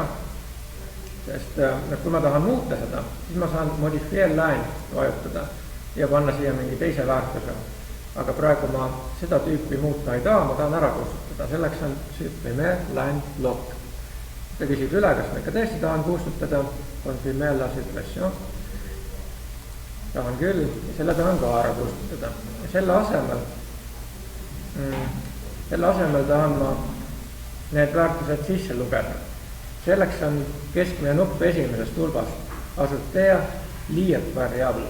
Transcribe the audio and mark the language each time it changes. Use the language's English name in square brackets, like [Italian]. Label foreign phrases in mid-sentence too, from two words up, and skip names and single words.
[Estonian] Sest kui ma tahan muuta seda, siis ma saan [French] modifier line [Estonian] vajutada ja panna siia mingi teise väärtuse. Aga praegu ma seda tüüpi muuta ei taha, ma tahan ära kustutada. [French] Selleks on supprimer line block. [Estonian] Ta küsib üle, kas ma ikka tõesti tahan kustutada, [French] confirmer la suppression. [Estonian] Tahan küll ja selle tahan ka ära kustutada. Ja selle asemel tahan ma need väärtused sisse lugeda. Selleks on keskmine nupp esimeses tulbas, [French] ajouter liiet variable.